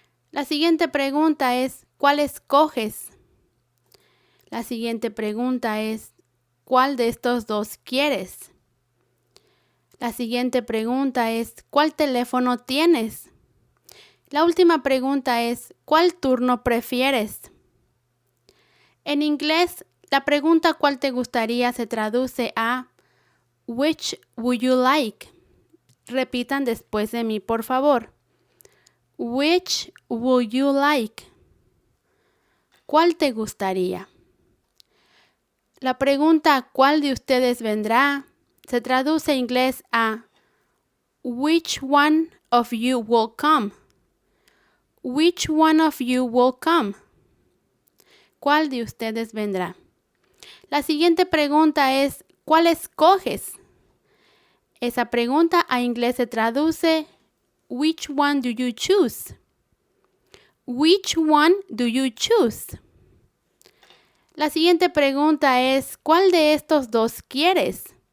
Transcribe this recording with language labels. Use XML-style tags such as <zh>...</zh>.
<es>La siguiente pregunta es ¿cuál escoges? La siguiente pregunta es ¿cuál de estos dos quieres? La siguiente pregunta es ¿cuál teléfono tienes? La última pregunta es ¿cuál turno prefieres? En inglés, la pregunta ¿cuál te gustaría? Se traduce a</es> <en>Which would you like?</en> <es>Repitan después de mí, por favor.</es> <en>Which would you like?</en> <es>¿Cuál te gustaría? La pregunta ¿cuál de ustedes vendrá? Se traduce en inglés a</es> <en>Which one of you will come? Which one of you will come?</en> <es>¿Cuál de ustedes vendrá? La siguiente pregunta es ¿cuál escoges? Esa pregunta a inglés se traduce</es> <en>Which one do you choose? Which one do you choose?</en> <es>La siguiente pregunta es ¿cuál de estos dos quieres?</es>